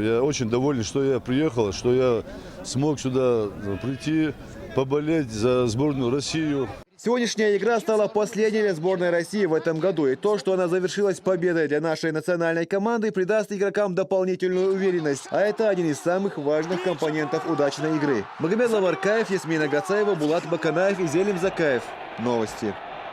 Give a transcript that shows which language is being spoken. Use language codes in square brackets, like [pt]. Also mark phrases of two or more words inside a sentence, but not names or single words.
[ru] Я очень доволен, что я приехал, что я смог сюда прийти, поболеть за сборную Россию. Сегодняшняя игра стала последней для сборной России в этом году. И то, что она завершилась победой для нашей национальной команды, придаст игрокам дополнительную уверенность. А это один из самых важных компонентов удачной игры. Магомед Лаваркаев, Ясмина Гацаева, Булат Баканаев и Зелим Закаев. Новости.